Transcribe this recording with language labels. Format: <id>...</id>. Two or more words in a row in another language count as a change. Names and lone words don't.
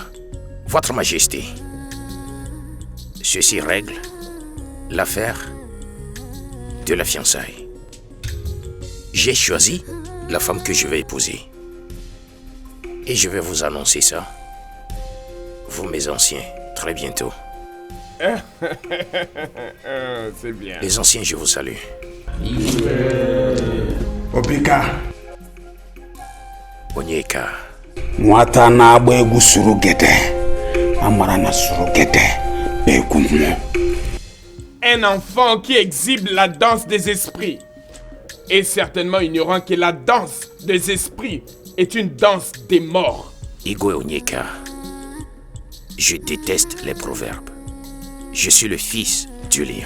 <fr>Votre Majesté, ceci règle l'affaire de la fiançaille. J'ai choisi la femme que je vais épouser. Et je vais vous annoncer ça, vous mes anciens, très bientôt. C'est bien. Les anciens, je vous salue. Obika. Onyeka.</fr> <ig>Nwata na-agba egwu suru gede. Amara na suru gede. Bekunmu.</ig> <fr>Un enfant qui exhibe la danse des esprits est certainement ignorant que la danse des esprits est une danse des morts. Igwe Onyeka, je déteste les proverbes. Je suis le fils du lion.</fr>